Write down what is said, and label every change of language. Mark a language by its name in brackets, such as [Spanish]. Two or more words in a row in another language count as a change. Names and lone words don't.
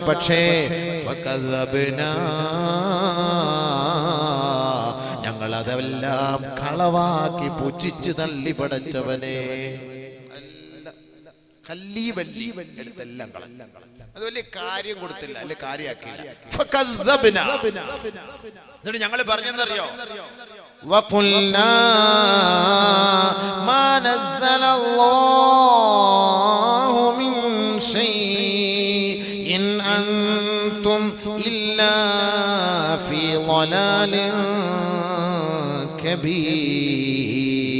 [Malayalam] പക്ഷേ ഞങ്ങൾ അതെല്ലാം കളവാക്കി പുച്ഛിച്ചു തള്ളി പടച്ചവനെ. എടുത്തെല്ലാം കളഞ്ഞു. അത് വലിയ കാര്യം കൊടുത്തില്ല, അല്ലെ കാര്യാക്കില്ല. എന്നിട്ട് ഞങ്ങൾ പറഞ്ഞെന്നറിയോ? [Arabic] وَقُلْنَا مَا نَزَّلَ اللَّهُ مِنْ شَيْءٍ إِنْ أَنْتُمْ إِلَّا فِي ضَلَالٍ كَبِيرٍ.